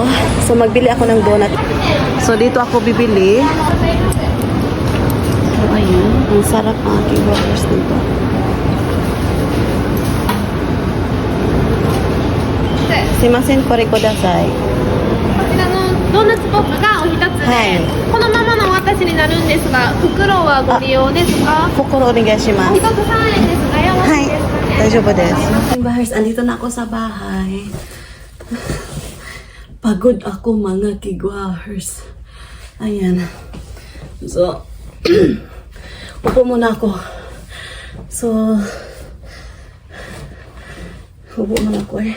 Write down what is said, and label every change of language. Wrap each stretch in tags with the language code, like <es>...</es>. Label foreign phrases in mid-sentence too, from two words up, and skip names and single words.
<tl>So, magbili ako ng donut. So, dito ako bibili. So, ayun. Ang sarap, mga kigwahers, dito.</tl> <ja>すみません、これください. ドーナツポップがお一つで、はいこのままのお渡しになるんですが、袋はご利用ですか？心お願いしまお一す。つ3円ですが、よろしいですかね？大丈夫です。</ja> <tl>Kigwahers, andito na ako sa bahay. Pagod ako, mga kigwahers. Ayan. So, upo muna ako. So, upo muna ako eh.</tl>